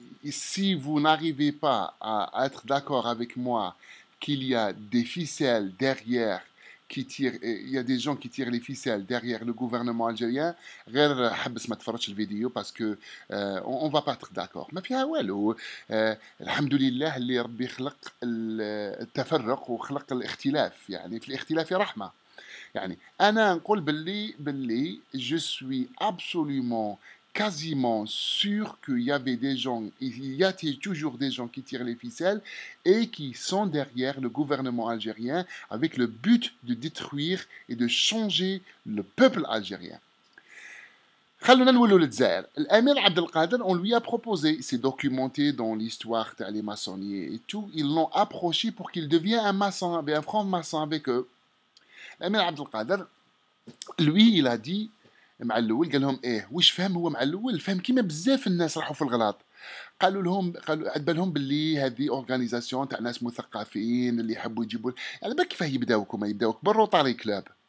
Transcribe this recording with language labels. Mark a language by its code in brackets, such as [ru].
[fr] Si vous n'arrivez pas à être d'accord avec moi qu'il y a des ficelles derrière qui tirent, il y a des gens qui tirent les ficelles derrière le gouvernement algérien, [ar] غير حبس ما تفرجش الفيديو [fr] parce que on va pas être d'accord. [ar] ما فيها والو. الحمد لله اللي ربي خلق التفرق وخلق الاختلاف، يعني في الاختلاف رحمة. يعني أنا نقول باللي [fr] je suis absolument quasiment sûr qu'il y avait des gens, il y a toujours des gens qui tirent les ficelles et qui sont derrière le gouvernement algérien avec le but de détruire et de changer le peuple algérien. [ar] خلونا نولوا للجزائر. [fr] الامير عبد القادر, on lui a proposé, c'est documenté dans l'histoire des maçonniers et tout, ils l'ont approché pour qu'il devienne un maçon, un franc-maçon avec eux. [ar] الامير عبد القادر, [fr] lui il a dit [ar] مع الاول قال لهم واش فهم هو مع الاول فهم كيما بزاف الناس راحوا في الغلط. قالوا عاد بالهم باللي هذه اورغانيزاسيون تاع ناس مثقفين اللي يحبوا يجيبوا، على بالك كيفاه يبداوك بالروتاري كلوب.